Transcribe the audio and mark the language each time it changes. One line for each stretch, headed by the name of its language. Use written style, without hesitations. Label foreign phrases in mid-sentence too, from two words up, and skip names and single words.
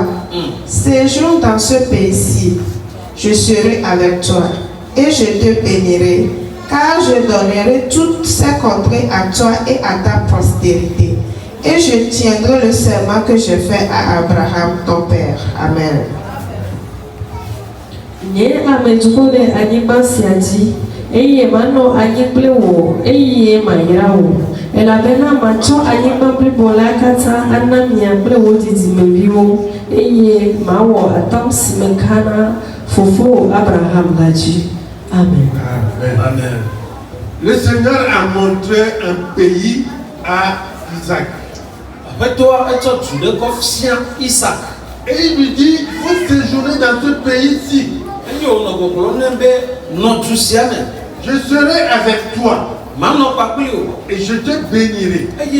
French: Séjourne dans ce pays-ci, je serai avec toi et je te bénirai, car je donnerai toutes ces contrées à toi et à ta postérité. Et je tiendrai le serment que je fais à Abraham, ton père. Amen.
Ewe: Eye mano anyiple wo, eye mayira wo. Ela bena macho anyimba blibola kata anamia ble wo dizimeviwo. Eye mawo atam simekana fofo Abraham laji. Amen. Amen.
French: Le Seigneur a montré un pays à Isaac. Après toi, tu le confies Isaac. Et il lui dit, il faut séjourner dans ce pays-ci. Je serai avec toi et je te bénirai.